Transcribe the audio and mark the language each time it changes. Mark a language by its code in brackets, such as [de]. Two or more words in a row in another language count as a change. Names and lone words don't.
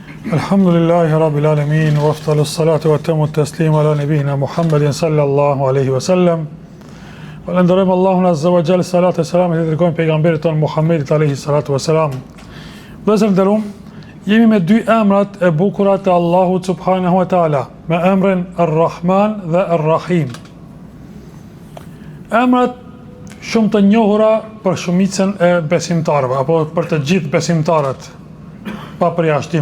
[ar] الحمد لله رب العالمين وأفضل الصلاة وأتم التسليم على نبينا محمد صلى الله عليه وسلم. [sq] Falenderojmë Allahun [ar] عز وجل, [sq] salatu e selam të dërgojmë pejgamberit ton Muhammedit [ar] عليه الصلاة والسلام. [sq] Vëllezër nderuam, jemi me dy emrat e bukura të Allahut [ar] سبحانه وتعالى, [sq] me emrin Ar-Rahman dhe Ar-Rahim. Emrat shumë të njohura për shumicën e besimtarëve, apo për të gjithë besimtarët, pa përjashtim